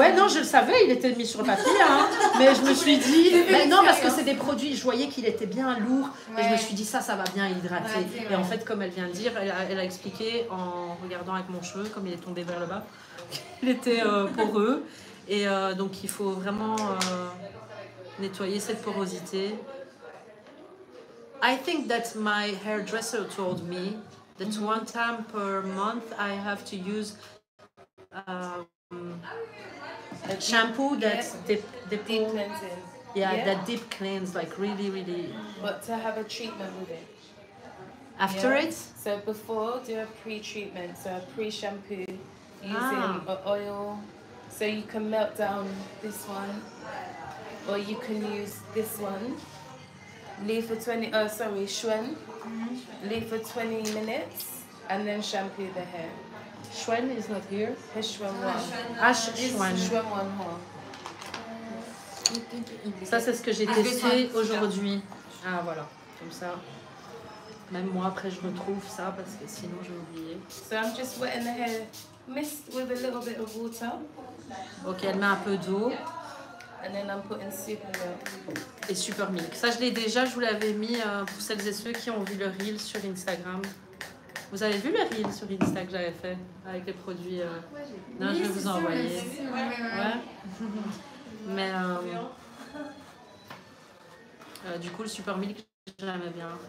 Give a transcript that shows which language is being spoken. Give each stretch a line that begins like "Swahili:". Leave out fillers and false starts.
French: Ouais, non, je le savais, il était mis sur le papier, hein, mais je me suis dit, mais non, parce que c'est des produits, je voyais qu'il était bien lourd, et je me suis dit, ça va bien hydrater. Et en fait, comme elle vient de dire, elle a expliqué en regardant avec mon cheveu, comme il est tombé vers le bas, qu'il était poreux, et donc il faut vraiment nettoyer cette porosité.
English: I think that my hairdresser told me that one time per month I have to use shampoo that's deep cleansing. Yeah, that deep cleanse, like really. But to have a treatment with it. After it? So before, do a pre-treatment, so a pre-shampoo using oil. So you can melt down this one, or you can use this one. Leave for 20, Shwen. Leave for 20 minutes and then shampoo the hair. Shwen is not here. Shwen one. Shwen one.
French: Ça, c'est ce que j'ai testé aujourd'hui. Ah, voilà. Comme ça. Même moi, après, je retrouve ça parce que sinon, j'ai oublié.
English: So I'm just wetting the hair, mist with a little bit of water.
French: Ok, elle met un peu d'eau.
English: And then I'm putting super milk.
French: Et super milk. Ça, je l'ai déjà, je vous l'avais mis pour celles et ceux qui ont vu le reel sur Instagram. Vous avez vu le reel sur Insta que j'avais fait avec les produits Non, je vais vous envoyer. Ouais. Mais du coup, le super milk, j'aimais bien.